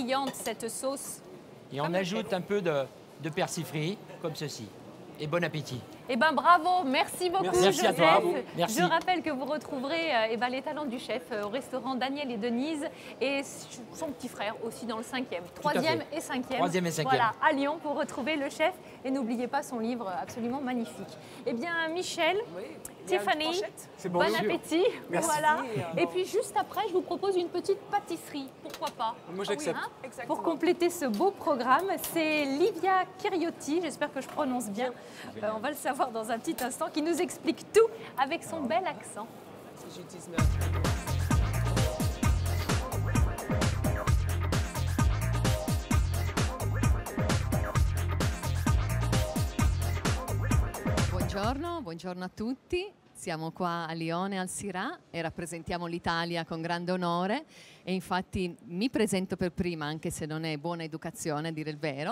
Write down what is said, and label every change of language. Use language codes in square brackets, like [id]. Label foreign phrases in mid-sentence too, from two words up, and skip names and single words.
[fr] brillante, cette sauce. Et on ajoute un peu de persil frit, comme ceci. Et bon appétit. Eh bien, bravo, merci beaucoup, Merci à Joseph. toi. Merci. Je rappelle que vous retrouverez les talents du chef au restaurant Daniel et Denise et son petit frère aussi dans le 5e, 3e et 5e. 3e et 5e. Voilà, à Lyon pour retrouver le chef. Et n'oubliez pas son livre absolument magnifique. Eh bien, Michel, Oui. Il y a une Tiffany, fourchette. C'est bon bon, sûr. appétit. Merci. Voilà. Merci. Et puis juste après, je vous propose une petite pâtisserie. Pourquoi pas? Moi, j'accepte. Hein, Exactement. pour compléter ce beau programme, c'est Livia Chiriotti, j'espère que je prononce bien, on va le savoir dans un petit instant, qui nous explique tout avec son bel accent. Je dis, [it] Buongiorno a tutti. Siamo qua a Lione al Sirà e rappresentiamo l'Italia con grande onore e infatti mi presento per prima, anche se non è buona educazione a dire il vero.